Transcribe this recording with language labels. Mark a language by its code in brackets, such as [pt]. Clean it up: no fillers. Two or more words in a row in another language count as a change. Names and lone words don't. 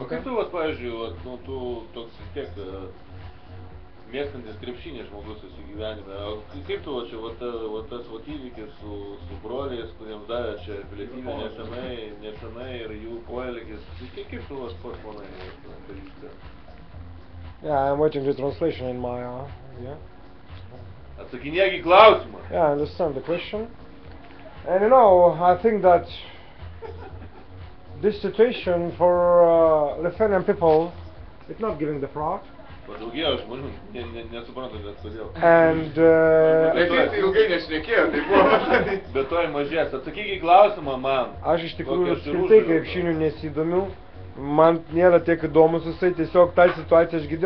[lt] kaip tu, vat, pavyzdžiui, vat, nu, tu toks vis tiek mėgstantis krepšinį žmogus esi gyvenime. O kaip tu, vat, čia, vat tas vat įvykis su broliais, kuriems davė čia pilietybę nesenai ir jų poelgis. Kaip tu, vat, pats manai, darysite? [en] Yeah, I'm watching the translation in my, yeah. [lt] Atsakinėk į klausimą. [en] Yeah, I understand the question. And you know, I think that this situation for Lithuanian people is not giving the fraud. [lt] Padaugėjo žmonių, nesuprantu, bet kodėl. [en] And [lt] Bet jis ilgai nešnekėjo, tai buvo. Bet to mažės. Atsakyk į klausimą man. aš iš tikrųjų Kokias apskritai užduotis? krepšinių nesidomiu. Man nėra tiek įdomus jisai, tiesiog tą situaciją aš girdėjau.